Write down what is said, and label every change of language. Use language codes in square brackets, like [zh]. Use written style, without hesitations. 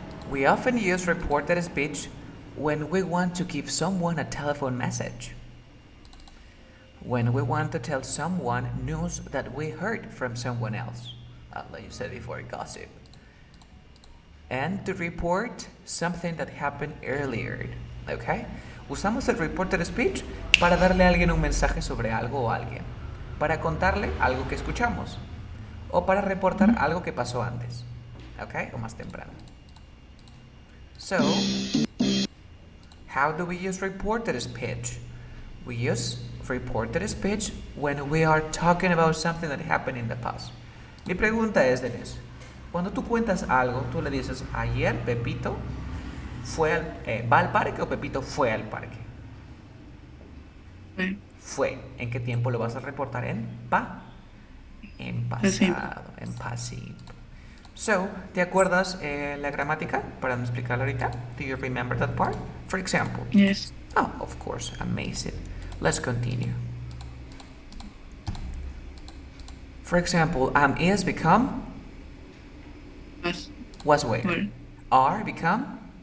[en] We often use reported speech when we want to give someone a telephone message. When we want to tell someone news that we heard from someone else. Like you said before, gossip. And to report something that happened earlier. Okay? [es] Usamos el reported speech para darle a alguien un mensaje sobre algo o alguien. Para contarle algo que escuchamos. O para reportar algo que pasó antes. Okay? O más temprano. [en] So, how do we use reported speech? We use reported speech when we are talking about something that happened in the past. [es] Mi pregunta es, Denise, cuando tú cuentas algo, tú le dices, ayer Pepito va al parque o Pepito fue al parque. Fue. Fue. ¿En qué tiempo lo vas a reportar? En pasado, en pasivo. So, ¿te acuerdas la gramática para no explicarla ahorita? [en] Do you remember that part? For example. Yes. Oh, of course, amazing. Let's continue. For example, is become was where. Where. Are become